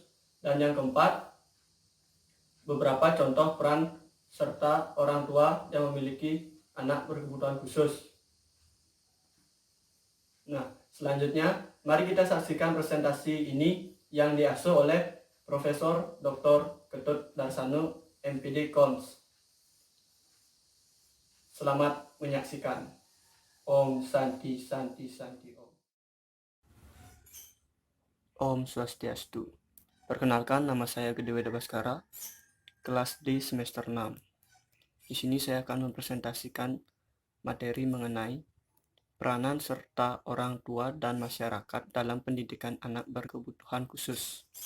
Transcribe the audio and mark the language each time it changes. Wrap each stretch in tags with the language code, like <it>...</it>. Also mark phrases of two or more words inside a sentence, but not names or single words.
<id>Dan yang keempat, beberapa contoh peran serta orang tua yang memiliki anak berkebutuhan khusus. Nah, selanjutnya mari kita saksikan presentasi ini yang diasuh oleh Profesor Dr. Ketut Darsano MPD Cons. Selamat menyaksikan.</id> <sa>Om Santi Santi Santi Om. Om Swastiastu.</sa> <id>Perkenalkan, nama saya Gede Weda Baskara, kelas D semester 6. Di sini saya akan mempresentasikan materi mengenai peranan serta orang tua dan masyarakat dalam pendidikan anak berkebutuhan khusus.</id>